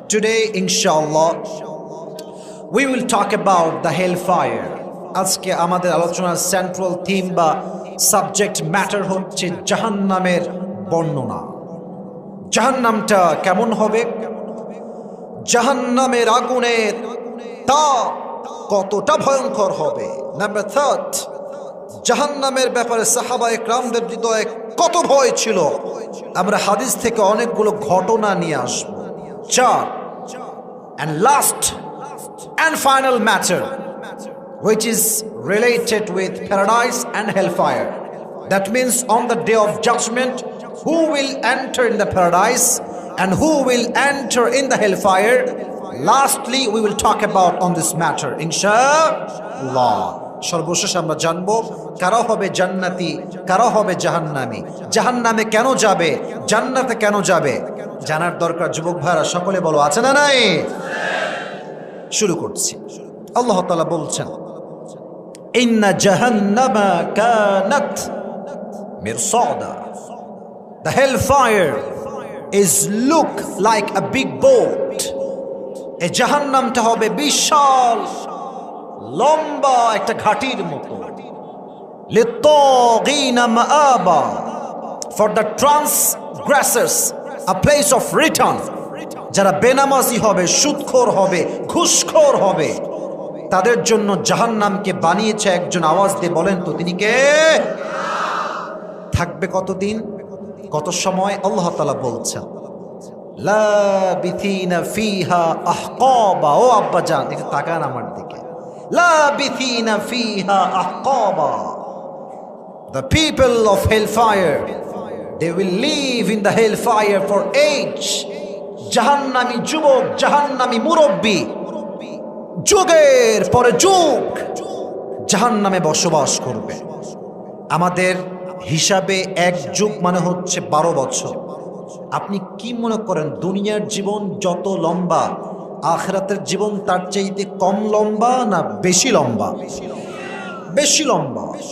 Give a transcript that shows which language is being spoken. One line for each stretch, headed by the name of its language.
English: Today ইনশাআল্লাহ we will talk about the hellfire.
Bangla: আজকে আমাদের আলোচনার সেন্ট্রাল থিম বা সাবজেক্ট ম্যাটার হচ্ছে জাহান্নামের বর্ণনা। জাহান্নামটা কেমন হবে? জাহান্নামের আগুনের তাপ কতটা ভয়ঙ্কর হবে? নাম্বার 3, জাহান্নামের ব্যাপারে সাহাবায়ে কেরামদের হৃদয়ে কত ভয় ছিল? আমরা হাদিস থেকে অনেকগুলো ঘটনা নিয়ে আসব।
English: 4, and last and final matter, which is related with paradise and hellfire. That means on the day of judgment, who will enter in the paradise and who will enter in the hellfire. Lastly, we will talk about on this matter, inshallah.
Bangla: সর্বশেষ আমরা জানবো কারা হবে জান্নাতি, কারা হবে জাহান্নামী, জাহান্নামে কেন যাবে, জান্নাতে কেন যাবে। জানার দরকার যুবক ভাইরা, সকলে বলো আছে না নাই? শুরু করছি। আল্লাহ তাআলা বলছেন,
Arabic: ইন্না জাহান্নামা কানাত মিরসাদা।
English: The hellfire is look like a big boat.
Bangla: এই জাহান্নামটা হবে বিশাল লম্বা একটা ঘাটির মতো।
Arabic: লিত্তাগিনা মাআবা,
English: for the transgressors a place of return.
Bangla: যারা বেনামাজি হবে, সুদখোর হবে, ঘুষখোর হবে, তাদের জন্য জাহান্নামকে বানিয়েছে একজন। আওয়াজ দিয়ে বলেন তো তিনি কে? থাকবে কতদিন, কত সময়? আল্লাহ তাআলা বলছেন,
Arabic: লাবিথিনা ফিহা আহকাবা।
Bangla: ও আব্বা জান, একটু তাকান আমার দিকে।
Arabic: লাবিথিনা ফিহা আহকাবা।
English: The people of hellfire, they will live in the hellfire for age.
Bangla: জাহান্নামী যুবক, জাহান্নামী মুরব্বী, যুগের পরে যুগ জাহান্নামে বসবাস করবে। আমাদের হিসাবে 1 যুগ মানে হচ্ছে 12 বছর। আপনি কি মনে করেন দুনিয়ার জীবন যত লম্বা, আখিরাতের জীবন তার চাইতে কম লম্বা না বেশি লম্বা? বেশি লম্বা।